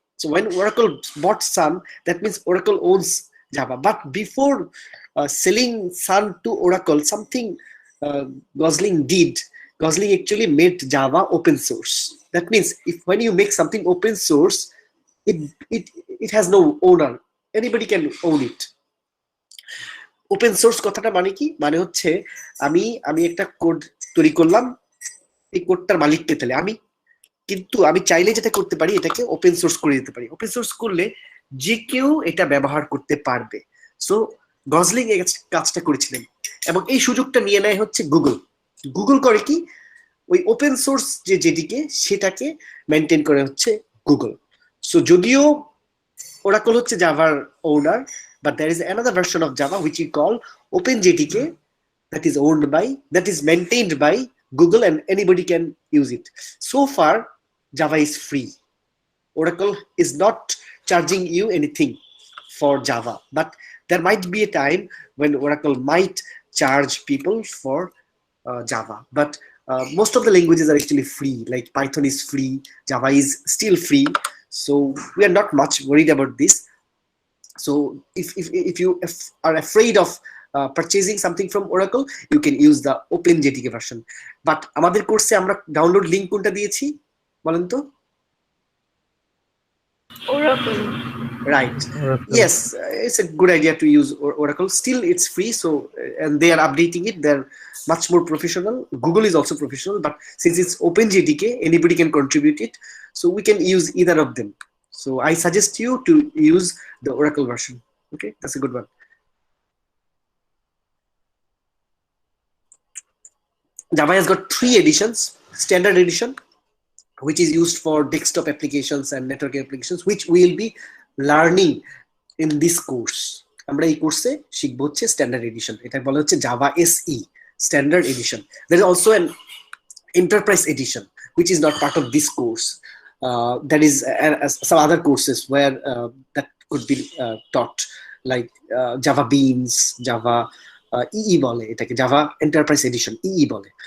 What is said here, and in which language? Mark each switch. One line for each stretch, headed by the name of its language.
English: So when Oracle bought Sun, that means Oracle owns Java. But before selling Sun to Oracle, something Gosling did. Gosling actually made Java open source. That means when you make something open source, it has no owner. Anybody can own it.
Bangla: Open source কথাটা মানে কি? মানে হচ্ছে আমি একটা code তৈরি করলাম, এই কোডটার মালিক কে তাহলে আমি, কিন্তু আমি চাইলে যেটা করতে পারি এটাকে ওপেন সোর্স করে দিতে পারি। ওপেন সোর্স করলে যে কেউ এটা ব্যবহার করতে পারবে। সো গজলিং এই কাজটা করেছিলেন এবং এই সুযোগটা নিয়ে নেয় হচ্ছে গুগল। গুগল করে কি, ওই ওপেন সোর্স যে জেডিকে সেটাকে মেনটেন করে হচ্ছে গুগল। সো যদিও Oracle হচ্ছে জাভার ওনার,
English: but there is another version of Java which we call OpenJDK that is owned by, that is maintained by Google, and anybody can use it. So far Java is free. Oracle is not charging you anything for Java, but there might be a time when Oracle might charge people for Java, but most of the languages are actually free. Like Python is free, Java is still free, so we are not much worried about this. So if you are afraid of purchasing something from Oracle, you can use the OpenJDK version.
Bangla: But আমাদের কোর্সে আমরা download link কোনটা দিয়েছি বলেন তো?
English: Oracle. Right. Yes, it's a good idea to use Oracle. Still it's free, so and they are updating it. They're much more professional. Google is also professional, but since it's OpenJDK, anybody can contribute it, so we can use either of them. So I suggest you to use the Oracle version. Okay, that's a good one. Java has got 3 editions. Standard edition, which is used for desktop applications and network applications, which we will be learning in this course.
Bangla: আমরা এই কোর্সে শিখব হচ্ছে standard addition, এটা বলা হচ্ছে Java SE standard addition.
English: There is also an enterprise edition which is not part of this course. There is some other courses where that could be taught, like Java Beans, Java EE
Bangla: বলে এটাকে, Java enterprise addition EE বলে।